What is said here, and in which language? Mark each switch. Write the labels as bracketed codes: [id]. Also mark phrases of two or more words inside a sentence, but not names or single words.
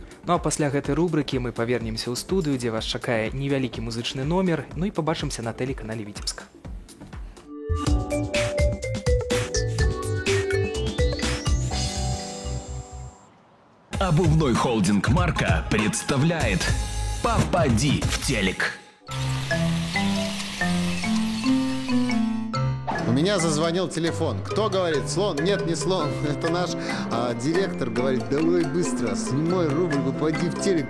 [be] Ну а пасля гэтай рубрыкі мы павернемся ў студыю, дзе вас чакае невялікі музычны номер, ну і пабачымся на тэлеканале Віцебск. [ru] Обувной холдинг «Марка» представляет «Попади в телек». У меня зазвонил телефон. Кто говорит? Слон? Нет, не слон. Это наш директор говорит: давай быстро, снимай рубрику, пойди в телек.